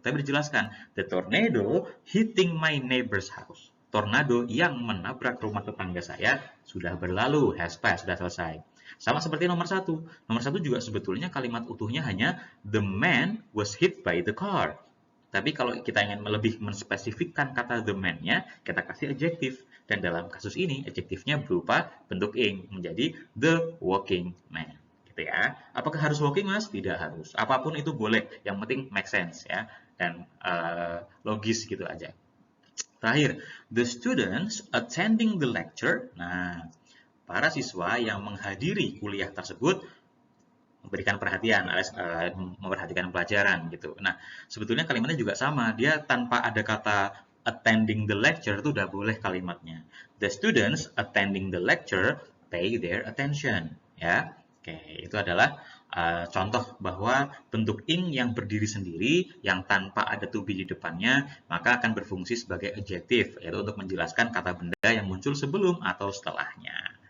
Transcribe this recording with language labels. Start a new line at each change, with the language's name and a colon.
Indonesian: Tapi dijelaskan,
English: the tornado hitting my neighbor's house.
Indonesian: Tornado yang menabrak rumah tetangga saya sudah berlalu,
English: has passed,
Indonesian: sudah selesai. Sama seperti nomor satu. Nomor satu juga sebetulnya kalimat utuhnya hanya,
English: the man was hit by the car.
Indonesian: Tapi kalau kita ingin lebih menspesifikkan kata the man-nya, kita kasih adjektif. Dan dalam kasus ini, adjektifnya berupa bentuk ing, menjadi the walking man. Gitu ya. Apakah harus walking, Mas? Tidak harus. Apapun itu boleh, yang penting make sense ya, dan logis gitu aja. Terakhir,
English: the students attending the lecture.
Indonesian: Nah, para siswa yang menghadiri kuliah tersebut memberikan perhatian alias memperhatikan pelajaran gitu. Nah, sebetulnya kalimatnya juga sama. Dia tanpa ada kata attending the lecture itu udah boleh kalimatnya.
English: The students attending the lecture pay their attention.
Indonesian: Ya, oke, itu adalah contoh bahwa bentuk ing yang berdiri sendiri, yang tanpa ada to be di depannya, maka akan berfungsi sebagai adjektif, yaitu untuk menjelaskan kata benda yang muncul sebelum atau setelahnya.